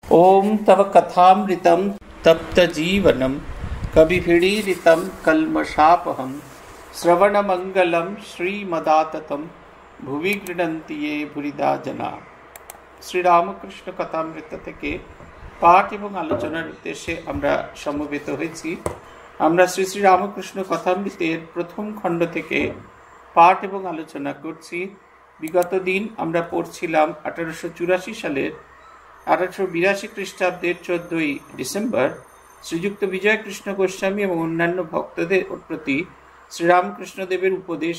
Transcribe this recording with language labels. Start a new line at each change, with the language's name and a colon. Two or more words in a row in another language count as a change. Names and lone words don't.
Sanskrit: ओम तव कथामृतं तप्तजीवनं कविभिरीडितं कल्मषापहं श्रवणमंगलं श्रीमदाततं भुवि गृह्णन्ति ये भूरिदा जना।
Bangla: শ্রীরামকৃষ্ণ কথামৃত থেকে পাঠ এবং আলোচনার উদ্দেশ্যে আমরা সমবেত হয়েছি। আমরা শ্রী শ্রী রামকৃষ্ণ কথামৃতের প্রথম খণ্ড থেকে পাঠ এবং আলোচনা করছি। বিগত দিন আমরা পড়ছিলাম 1884 সালের 1882 খ্রিস্টাব্দের 14ই ডিসেম্বর শ্রীযুক্ত বিজয় কৃষ্ণ গোস্বামী এবং অন্যান্য ভক্তদের প্রতি শ্রীরামকৃষ্ণদেবের উপদেশ।